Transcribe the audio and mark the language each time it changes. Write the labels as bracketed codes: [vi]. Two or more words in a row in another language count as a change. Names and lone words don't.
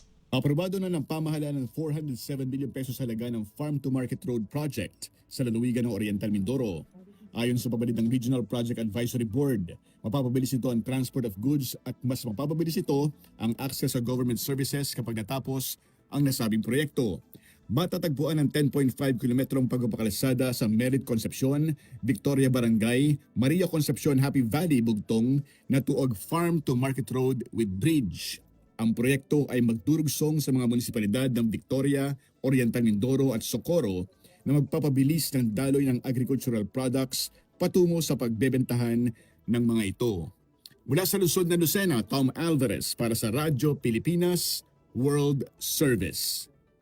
[tl] Aprobado na ng pamahalaan ng 407 billion pesos halaga ng Farm to Market Road Project sa lalawigan ng Oriental Mindoro. Ayon sa pabalid ng Regional Project Advisory Board, mapapabilis ito ang [en] transport of goods [tl] at mas mapapabilis ito ang access sa [en] government services [tl] kapag natapos ang nasabing proyekto. Matatagpuan ang 10.5 kilometrong pagpapakalsada sa Merit Concepcion, Victoria Barangay, Maria Concepcion, Happy Valley, Bugtong na tuog Farm to Market Road with Bridge. Ang proyekto ay magdurugsong sa mga munisipalidad ng Victoria, Oriental Mindoro at Socorro na magpapabilis ng daloy ng [en] agricultural products [tl] patungo sa pagbebentahan ng mga ito. Mula sa Luzon na Lucena, Tom Alvarez para sa Radyo Pilipinas World Service.